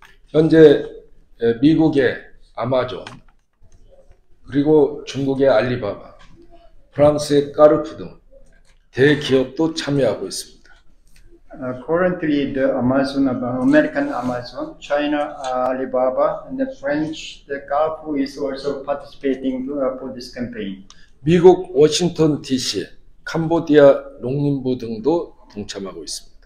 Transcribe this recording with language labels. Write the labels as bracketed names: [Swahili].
[Korean] 현재 미국의 아마존, 그리고 중국의 알리바바, 프랑스의 까르푸 등 대기업도 참여하고 있습니다. [English] Currently, the American Amazon, China Alibaba, and the French the Carrefour is also participating for this campaign. [Korean] 미국 워싱턴 DC, 캄보디아 농림부 등도 동참하고 있습니다.